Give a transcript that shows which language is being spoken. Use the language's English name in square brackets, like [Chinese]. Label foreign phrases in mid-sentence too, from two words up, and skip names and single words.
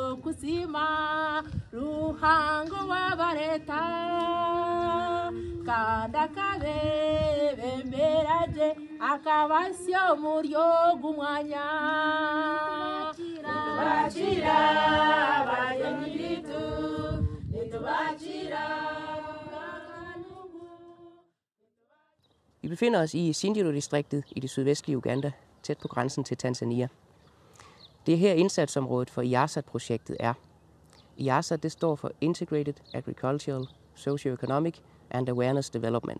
[Kinyarwanda] kusima ruhango wabareta kanda kabebemberaje akabasyo muryo gumwanya nitubacira bayanyiritu nitubacira. [Danish] Vi befinder os i Sindiro-distriktet i det sydvestlige Uganda, tæt på grænsen til Tanzania. Det er her indsatsområdet for IASAT-projektet er. IASAT det står for Integrated Agricultural, Socio-Economic and Awareness Development.